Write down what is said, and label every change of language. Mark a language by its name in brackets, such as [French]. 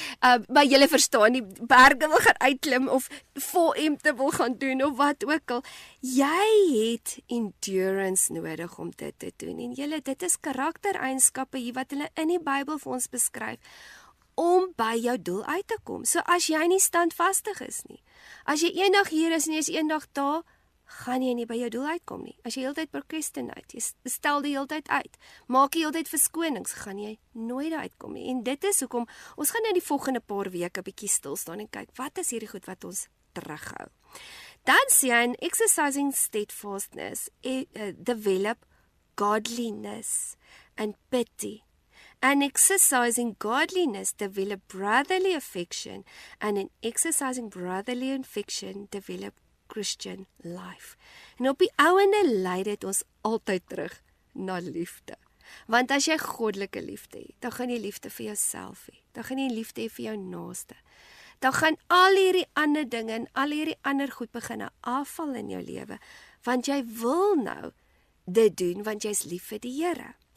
[Afrikaans] Maar julle verstaan, die berge wil gaan uitklim of 4M te wil gaan doen of wat ook al. Jy het endurance nodig om dit te doen. En julle, dit is karaktereienskappe hier wat hulle in die Bybel vir ons beskryf om by jou doel uit te kom. So as jy nie standvastig is nie, as jy eendag hier is en jy is eendag daar, gaan jy nie by jou doel uitkom nie. As jy heeltyd procrastinate, jy stel die heeltyd uit, maak jy heeltyd verskonings, gaan jy nooit daar uitkom nie. En dit is hoekom, ons gaan nou die volgende paar weke bietjie stil staan en kyk, wat is hierdie goed wat ons terughou. Dan sê hy, [English] exercising steadfastness, develop godliness and pity. And exercising godliness, develop brotherly affection. And in exercising brotherly affection, develop Christian life. [Afrikaans] En op die ouende lei dit ons altyd terug na liefde. Want as jy goddelike liefde het, dan gaan jy liefde vir jouself hê. Dan gaan jy liefde hê vir jou naaste. Dan gaan al hierdie ander dinge en al hierdie ander goed begin afval in jou lewe, want jy wil nou dit doen want jy's lief vir die Here.